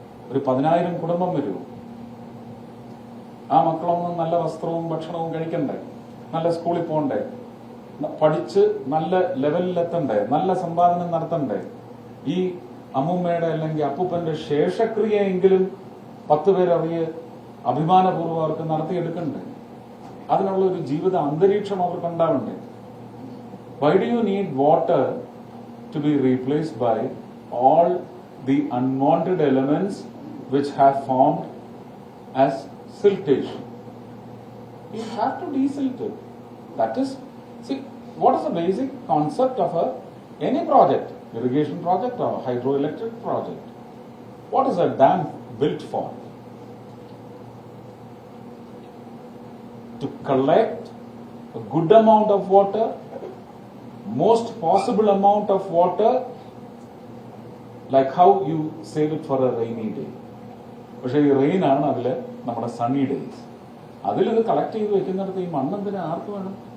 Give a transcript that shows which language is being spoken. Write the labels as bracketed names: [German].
[Malayalam] ഒരു 10,000 കുടുംബം വരുമോ? ആ മക്കളൊന്നും നല്ല വസ്ത്രവും ഭക്ഷണവും കഴിക്കണ്ടേ, നല്ല സ്കൂളിൽ പോകണ്ടേ, പഠിച്ച് നല്ല ലെവലിലെത്തണ്ടേ, നല്ല സമ്പാദനം നടത്തണ്ടേ? ഈ അമ്മൂമ്മയുടെ അല്ലെങ്കിൽ അപ്പൂപ്പന്റെ ശേഷക്രിയയെങ്കിലും 10 പേരറിയെ അഭിമാനപൂർവ്വം അവർക്ക് നടത്തിയെടുക്കണ്ടേ? അതിനുള്ള ഒരു ജീവിത അന്തരീക്ഷം അവർക്ക് ഉണ്ടാവണ്ടേ? [English] Why do you need water to be replaced by all the unwanted elements which have formed as siltation? You have to desilt it. That is, see, what is the basic concept of any project, irrigation project or hydroelectric project? What is a dam built for? To collect a good amount of water, most possible amount of water, like how you save it for a rainy day. [Malayalam] പക്ഷെ ഈ rain ആണ് അതില് നമ്മുടെ Sunny days. അതിലിത് collect ചെയ്ത് വെക്കുന്നിടത്ത് ഈ മണ്ണെന്തിന് ആർക്ക് വേണം?